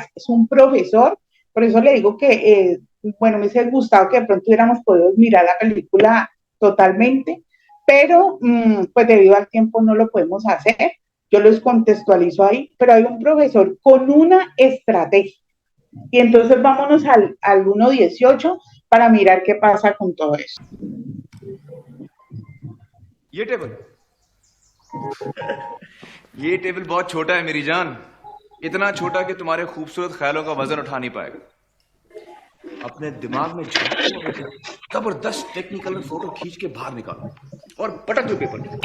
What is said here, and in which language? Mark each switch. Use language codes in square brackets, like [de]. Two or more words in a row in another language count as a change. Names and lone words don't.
[es] Es un profesor, por eso le digo que, bueno, me hubiese gustado que de pronto hubiéramos podido mirar la película totalmente, pero pues debido al tiempo no lo podemos hacer. Yo los contextualizo ahí, pero hay un profesor con una estrategia. Y entonces vámonos al 1.18 para mirar qué pasa con todo eso. [hi] ये टेबल बहुत छोटा है मेरी जान, इतना छोटा कि तुम्हारे खूबसूरत ख्यालों का वजन उठा नहीं पाएगा. अपने दिमाग में जबरदस्त [en] technical photo [hi] खींच के बाहर निकालो और पटक दो पेपर.